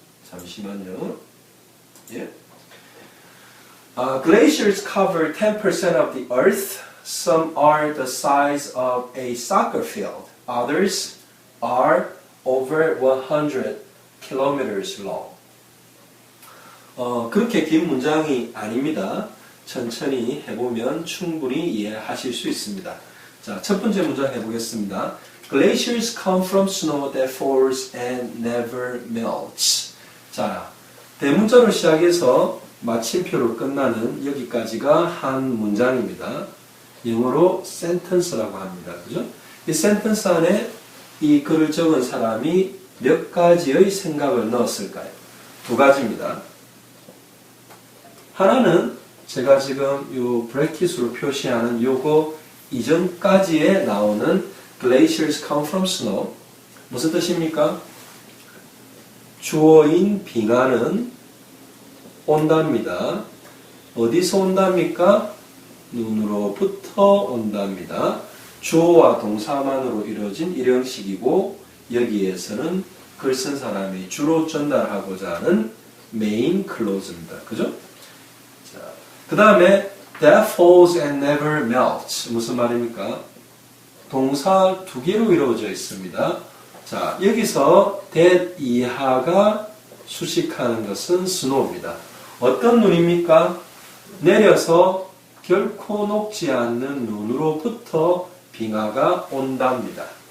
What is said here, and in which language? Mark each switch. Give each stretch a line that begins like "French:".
Korean: 잠시만요. Yeah.
English: Glaciers cover 10% of the earth. Some are the size of a soccer field. Others are over 100 kilometers long.
Korean: 그렇게 긴 문장이 아닙니다. 천천히 해보면 충분히 이해하실 수 있습니다. 자, 첫 번째 문장 해보겠습니다.
English: Glaciers come from snow that falls and never melts.
Korean: 자, 대문자로 시작해서 마침표로 끝나는 여기까지가 한 문장입니다. 영어로 sentence라고 합니다. 그죠? 이 센텐스 안에 이 글을 적은 사람이 몇 가지의 생각을 넣었을까요? 두 가지입니다. 하나는 제가 지금 이 브래킷으로 표시하는 요거 이전까지에 나오는
English: Glaciers come from snow.
Korean: 무슨 뜻입니까? 주어인 빙하는 온답니다. 어디서 온답니까? 눈으로부터 온답니다. 주어와 동사만으로 이루어진 일형식이고 여기에서는 글 쓴 사람이 주로 전달하고자 하는 메인 클로즈입니다. 그죠? 자, 그 다음에
English: that falls and never melts.
Korean: 무슨 말입니까? 동사 두 개로 이루어져 있습니다. 자, 여기서 that 이하가 수식하는 것은 snow입니다. 어떤 눈입니까? 내려서 결코 녹지 않는 눈으로부터 빙하가 온답니다.